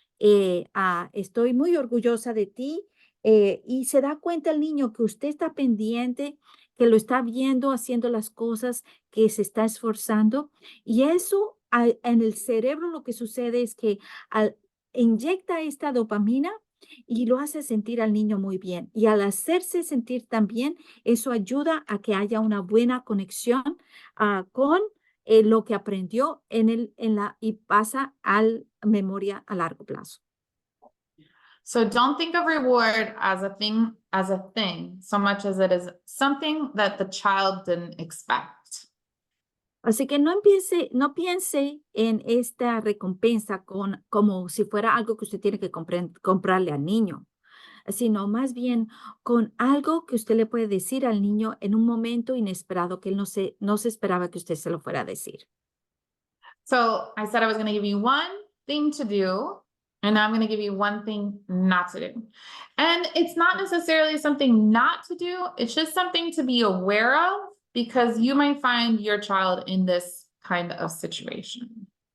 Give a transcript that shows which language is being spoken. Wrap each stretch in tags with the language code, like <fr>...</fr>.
<es>Estoy muy orgullosa de ti y se da cuenta el niño que usted está pendiente, que lo está viendo haciendo las cosas, que se está esforzando y eso en el cerebro lo que sucede es que inyecta esta dopamina y lo hace sentir al niño muy bien. Y al hacerse sentir tan bien, eso ayuda a que haya una buena conexión con lo que aprendió y pasa a memoria a largo plazo.</es> <en>So don't think of reward as a thing, so much as it is something that the child didn't expect.</en> <es>Así que no piense en esta recompensa como si fuera algo que usted tiene que comprarle al niño, sino más bien con algo que usted le puede decir al niño en un momento inesperado que él no se esperaba que usted se lo fuera a decir.</es> <en>So I said I was going to give you one thing to do, and now I'm going to give you one thing not to do. And it's not necessarily something not to do, it's just something to be aware of because you might find your child in this kind of situation.</en>